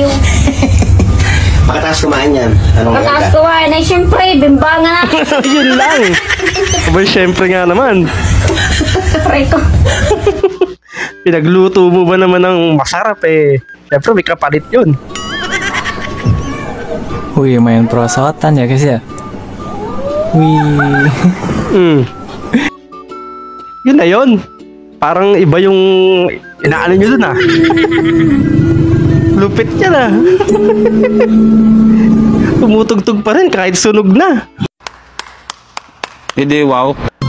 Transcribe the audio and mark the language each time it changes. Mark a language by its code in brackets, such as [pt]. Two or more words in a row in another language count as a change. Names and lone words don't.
[tl] Pagkatapos kumain yan. Pagkatapos kumain ay siyempre, bimbangan na. Yun lang. Abay, syempre nga naman. Preto. Pinagluto mo ba naman ng masarap eh. Syempre may kapalit yun. [id] Wih, main perosotan ya guys ya. Wih. [tl] Yun na yun. Parang iba yung inaano nyo dun ah. Lupit niya na. Tumutugtog pa rin kahit sunog na. Hindi, wow.